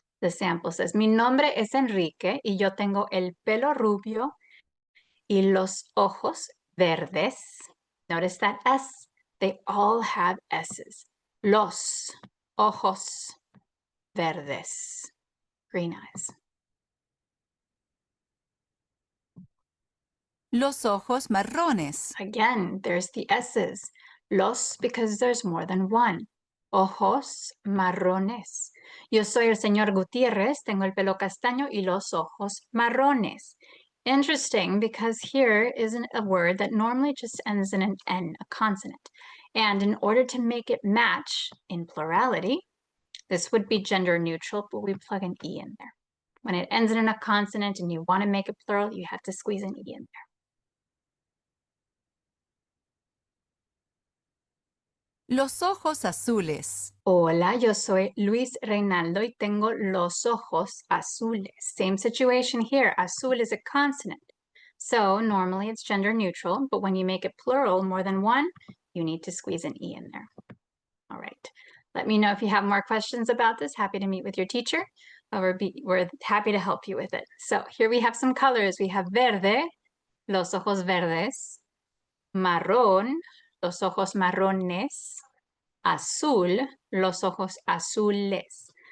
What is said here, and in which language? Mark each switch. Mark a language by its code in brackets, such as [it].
[en] The sample says, [es] mi nombre es Enrique y yo tengo el pelo rubio y los ojos verdes. [en] Notice that S, they all have S's. [es] Los ojos verdes, [en] green eyes. [es] Los ojos marrones. [en] Again, there's the S's. Los because there's more than one. [es] Ojos marrones. Yo soy el señor Gutiérrez, tengo el pelo castaño y los ojos marrones. [en] Interesting because here isn't a word that normally just ends in an N, a consonant. And in order to make it match in plurality, this would be gender neutral, but we plug an E in there. When it ends in a consonant and you want to make it plural, you have to squeeze an E in there. [es] Los ojos azules. Hola, yo soy Luis Reinaldo y tengo los ojos azules. [en] Same situation here. Azul is a consonant. So normally it's gender neutral, but when you make it plural, more than one, you need to squeeze an E in there. All right. Let me know if you have more questions about this. Happy to meet with your teacher. We're happy to help you with it. So here we have some colors. We have [es] verde, los ojos verdes, marrón, los ojos marrones, azul, los ojos azules.